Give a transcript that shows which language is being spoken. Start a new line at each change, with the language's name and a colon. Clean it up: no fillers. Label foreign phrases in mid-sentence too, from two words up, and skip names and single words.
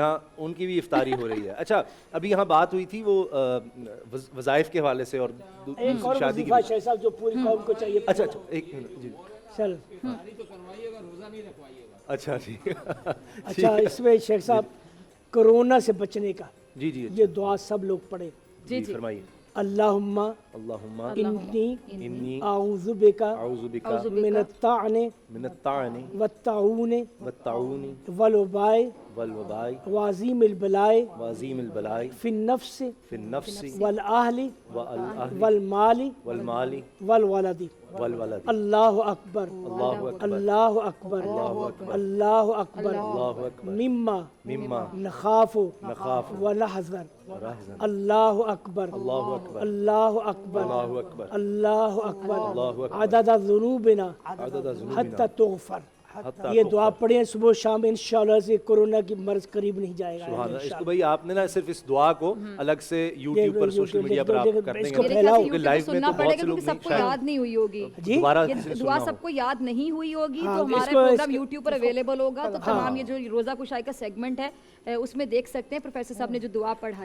Urdu: یہاں ان کی بھی افطاری ہو رہی ہے۔ اچھا، ابھی یہاں بات ہوئی تھی وہ وظائف کے حوالے سے اور شادی کی, جو پوری قوم کو چاہیے. اچھا ایک منٹ جی, चल اچھا ٹھیک. اچھا اس میں شیخ صاحب کورونا سے بچنے کا जी یہ دعا سب لوگ پڑھے. جی فرمائیے.
Arabic: اللهم إني أعوذ بك من الطعن والطاعون والوباء والوباء وعظیم البلاء وعظیم البلاء فی النفس فی النفس والأہل والأهل والمال والمال والولد والولد اللہ اکبر اللہ اکبر اللہ اکبر اللہ اکبر اللہ اکبر اللہ اکبر مما مما نخاف نخاف ونحذر ونحذر اللہ اکبر اللہ اکبر اللہ اکبر اللہ اکبر اللہ اکبر اللہ اکبر عدد ذنوبنا عدد ذنوبنا حتی تغفر. حتی یہ تغفر.
Urdu: دعا پڑھیں صبح شام
Arabic: انشاءاللہ
Urdu: سے کورونا کی مرض قریب نہیں جائے گا. سبحان اللہ. اس کو بھائی آپ نے نا صرف اس دعا کو الگ سے یوٹیوب پر
English: social media
Urdu: پر آپ کر دیں گے کیونکہ لائیو میں تو بہت سے لوگ سب کو یاد نہیں ہوئی ہوگی. دوبارہ یہ دعا سب کو یاد نہیں ہوئی ہوگی تو ہمارا پروگرام یوٹیوب پر اویلیبل ہوگا تو تمام یہ جو روزہ کشائی کا سیگمنٹ ہے اس میں دیکھ سکتے ہیں پروفیسر صاحب نے جو دعا پڑھائی.